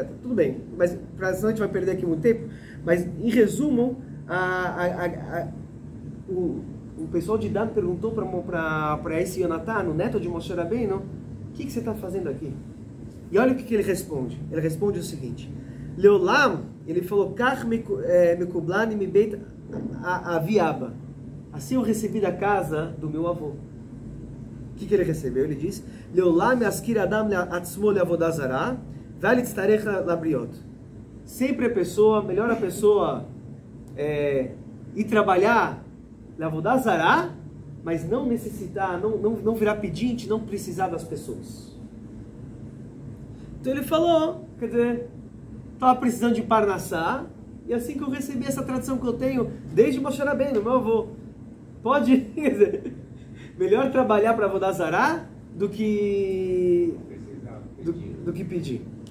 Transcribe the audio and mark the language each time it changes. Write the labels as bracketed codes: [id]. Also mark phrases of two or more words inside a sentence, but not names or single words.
[pt] Tudo bem, mas senão a gente vai perder aqui muito tempo, mas em resumo, o pessoal de Dan perguntou para esse Yonatan, o neto de Moshe Rabbeinu, o que você está fazendo aqui? E olha o que ele responde. Ele responde o seguinte, Leolam, ele falou, [he] כך מקובלני מבית אבי אבא. [pt] Assim eu recebi da casa do meu avô. O que ele recebeu? Ele diz, [he] לעולם ישכיר אדם עצמו לעבודה זרה ואל יצטרך לבריות. [pt] Sempre melhor a pessoa ir trabalhar [he] לעבודה זרה, [pt] mas não necessitar, não virar pedinte, não precisar das pessoas. Então ele falou, quer dizer, estava precisando de Parnassá, e assim que eu recebi essa tradição que eu tenho, desde Moshe Rabbeinu, meu avô, pode, quer dizer, melhor trabalhar para [he] עבודה זרה [pt] do que pedir.